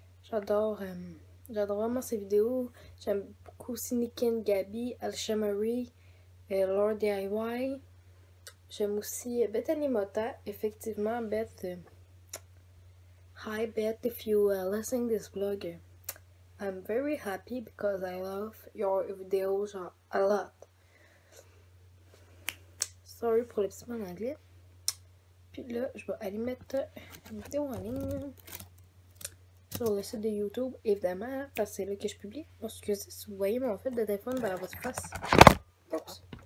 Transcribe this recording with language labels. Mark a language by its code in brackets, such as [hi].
[fr] J'adore vraiment ces vidéos. J'aime beaucoup aussi Nikin, Gabi, Alchemarie, Lord DIY. J'aime aussi Bethany Mota. Effectivement, Beth. [en] Hi Beth, if you listen this vlog, I'm very happy because I love your videos a lot. [fr] Sorry pour le petit mot en anglais. Puis là, je vais aller mettre une vidéo en ligne sur le site de YouTube, évidemment, parce que c'est là que je publie. Excusez si vous voyez mon fil de téléphone dans votre face. Oups.